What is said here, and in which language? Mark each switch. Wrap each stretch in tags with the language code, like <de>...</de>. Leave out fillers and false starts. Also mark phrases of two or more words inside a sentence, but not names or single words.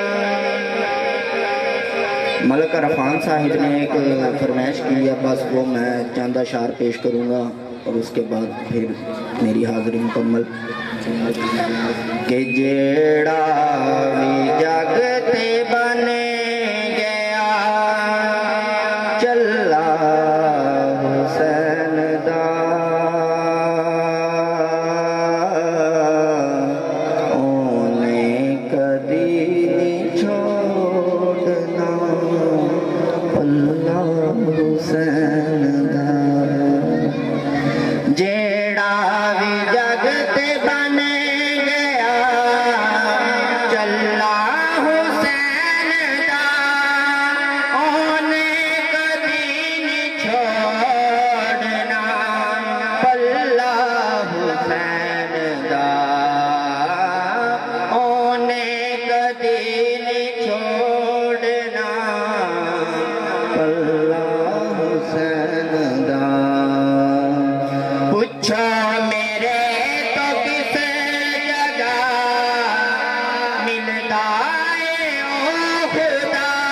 <ur>ملک عرفان صاحب نے ایک فرمائش کی ہے، بس وہ میں چند اشعار پیش کروں گا اور اس کے بعد پھر میری حاضری مکمل۔</ur> <pa>کہ جیڑا بھی جگ تے بن گیا چلا حسین دا اونے کدی نہیں چھوڑنا پلہ حسین دا۔ جیڑا بھی جگ تے بن گیا چلا حسین دا اونے کدی نہیں چھوڑنا پلہ حسین دا اونے کدی نہیں چھوڑنا پلہ حسین دا۔ پوچھو میرے تو کس جگہ ملتا ہے او خدا،</pa>